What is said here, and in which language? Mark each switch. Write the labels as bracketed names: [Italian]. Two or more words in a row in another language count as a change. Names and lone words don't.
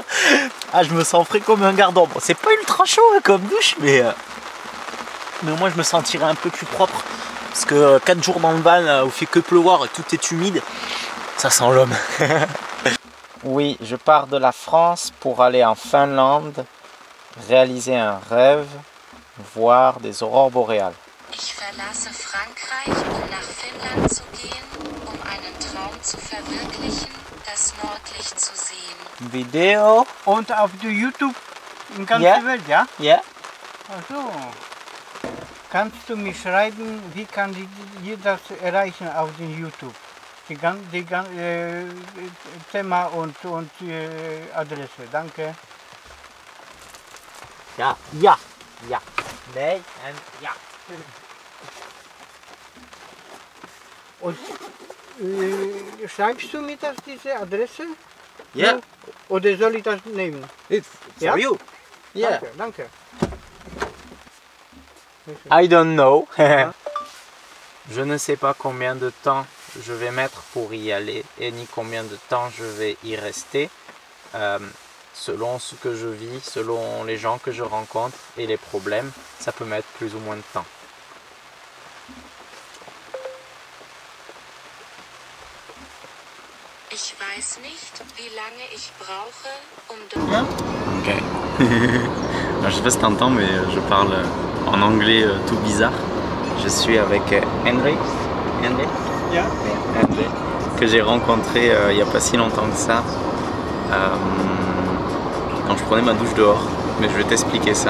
[French] Ah, je me sens frais comme un gardon. Bon, c'est pas ultra chaud hein, comme douche, mais au moins je me sentirai un peu plus propre. Parce que 4 jours dans le van où il fait que pleuvoir et tout est humide, ça sent l'homme. Oui, je pars de la France pour aller en Finlande, réaliser un rêve, voir des aurores boréales. [German] Ich verlasse Frankreich, nach Finnland zu gehen, einen Traum zu verwirklichen, das Nordlicht zu sehen. Video. Und auf YouTube in ganzer Ja. Welt, ja? Ja. Ach so. Kannst du mir schreiben, wie kann ihr das erreichen auf den YouTube? Thema und Adresse. Danke. Ja. Nee en ja. Und schreibst du mir das, diese Adresse? Ja. Oder soll ich das nehmen? [English] It's [German] Ja? [English] for you. Yeah. [German] Danke. [English] I don't know. [French] Je ne sais pas combien de temps je vais mettre pour y aller et ni combien de temps je vais y rester. Selon ce que je vis, selon les gens que je rencontre et les problèmes, ça peut mettre plus ou moins de temps. [German] Ich weiß nicht, wie lange ich brauche, Ok. [French] Je sais pas si t'entends, mais je parle en anglais tout bizarre. Je suis avec Henry. Ja. Henry, que j'ai rencontré il n'y a pas si longtemps que ça. Quand je prenais ma douche dehors, mais je vais t'expliquer ça.